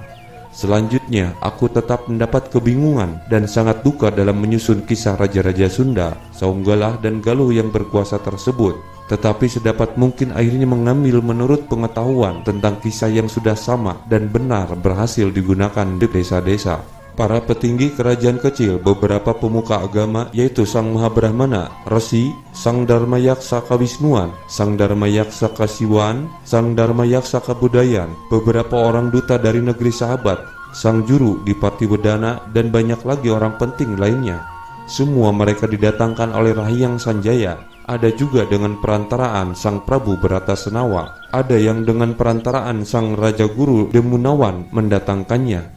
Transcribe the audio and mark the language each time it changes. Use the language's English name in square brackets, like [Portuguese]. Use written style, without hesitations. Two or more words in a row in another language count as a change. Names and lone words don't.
[Indonesian] Selanjutnya, aku tetap mendapat kebingungan dan sangat duka dalam menyusun kisah Raja-Raja Sunda, Saunggala dan Galuh yang berkuasa tersebut. Tetapi sedapat mungkin akhirnya mengambil menurut pengetahuan tentang kisah yang sudah sama dan benar berhasil digunakan di desa-desa. Para petinggi kerajaan kecil, beberapa pemuka agama yaitu Sang Mahabrahmana, Resi, Sang Dharmayaksa Kawisnuan, Sang Dharmayaksa Kasiwan, Sang Dharmayaksa Kabudayan, beberapa orang duta dari negeri sahabat, Sang Juru di Patiwedana, dan banyak lagi orang penting lainnya. Semua mereka didatangkan oleh Rahyang Sanjaya. Ada juga dengan perantaraan Sang Prabu Bratasenawa. Ada yang dengan perantaraan Sang Raja Guru Demunawan mendatangkannya.